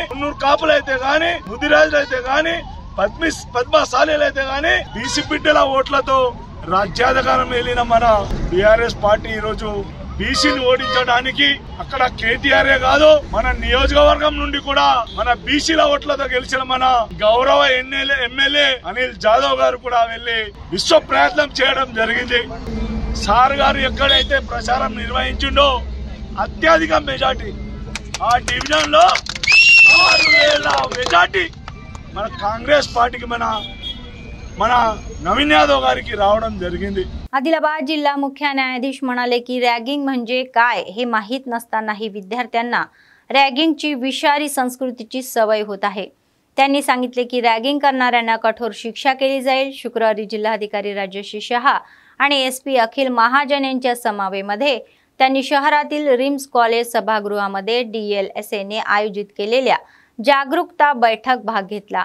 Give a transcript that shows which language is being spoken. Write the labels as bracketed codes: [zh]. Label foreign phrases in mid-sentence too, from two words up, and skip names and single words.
[te] మున్నూరు కాపులు అయితే గాని, ముదిరాజులు అయితే గాని, పద్మశాలీలు అయితే గాని బీసీ బిడ్డల ఓట్లతో రాజ్యాధికారం వెళ్ళిన మన బీఆర్ఎస్ పార్టీ ఈ రోజు బీసీని ఓడించడానికి అక్కడ కేటీఆర్ కాదు, మన నియోజకవర్గం నుండి కూడా మన బీసీల ఓట్లతో గెలిచిన మన గౌరవ ఎమ్మెల్యే అనిల్ జాదవ్ గారు కూడా వెళ్లి విశ్వ ప్రయత్నం చేయడం జరిగింది. సార్ గారు ఎక్కడైతే ప్రచారం నిర్వహించిండో అత్యధిక మెజార్టీ ఆ డివిజన్ లో 6,000 మెజార్టీ మన కాంగ్రెస్ పార్టీకి మన नवीन यादव गाరికి రావడం జరిగింది. [mr] आदिलाबाद जिल्हा मुख्य न्यायाधीश म्हणाले की रॅगिंग म्हणजे काय हे माहीत नसतानाही विद्यार्थ्यांना रॅगिंगची विषारी संस्कृतीची सवय होत आहे. त्यांनी सांगितले की रॅगिंग करणाऱ्यांना कठोर शिक्षा केली जाईल. शुक्रवारी जिल्हाधिकारी राजश्री शहा आणि एसपी अखिल महाजन यांच्या समावेमध्ये त्यांनी शहरातील रिम्स कॉलेज सभागृहामध्ये DLSAने आयोजित केलेल्या जागरूकता बैठक भाग घेतला.